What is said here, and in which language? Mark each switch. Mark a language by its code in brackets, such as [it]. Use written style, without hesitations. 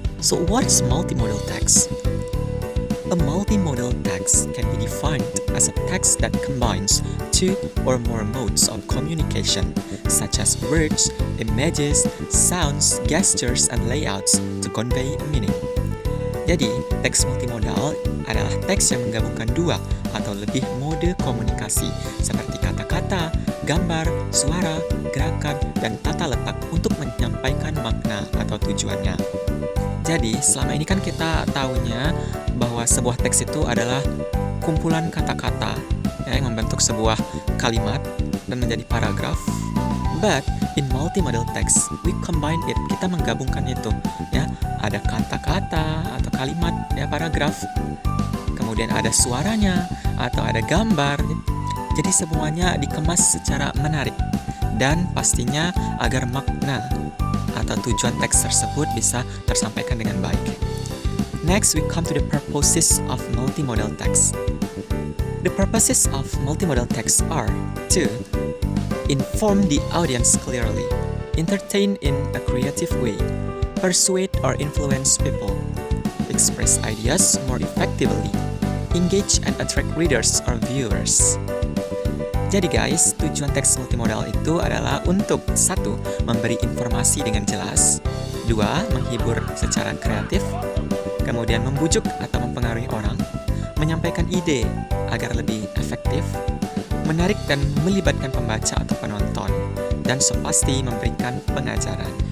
[en] So what is multimodal text? A multimodal text can be defined as a text that combines two or more modes of communication, such as words, images, sounds, gestures, and layouts to convey a meaning. [id] Jadi, teks multimodal adalah teks yang menggabungkan dua atau lebih mode komunikasi seperti kata-kata, gambar, suara, gerakan, dan tata letak untuk menyampaikan makna atau tujuannya. Jadi, selama ini kan kita tahunya bahwa sebuah teks itu adalah kumpulan kata-kata yang membentuk sebuah kalimat dan menjadi paragraf. [en] But in multimodal text, we combine it. [id] Kita menggabungkan itu, ya. Ada kata-kata atau kalimat, ya, paragraf. Kemudian ada suaranya atau ada gambar. Jadi semuanya dikemas secara menarik dan pastinya agar makna atau tujuan teks tersebut bisa tersampaikan dengan baik. [en] Next, we come to the purposes of multimodal text. The purposes of multimodal text are to inform the audience clearly, entertain in a creative way, persuade or influence people, express ideas more effectively, engage and attract readers or viewers. [id] Jadi guys, tujuan teks multimodal itu adalah untuk 1. Memberi informasi dengan jelas, 2. Menghibur secara kreatif, kemudian membujuk atau mempengaruhi orang, menyampaikan ide agar lebih efektif, menarik dan melibatkan pembaca atau penonton, dan pasti memberikan pengajaran.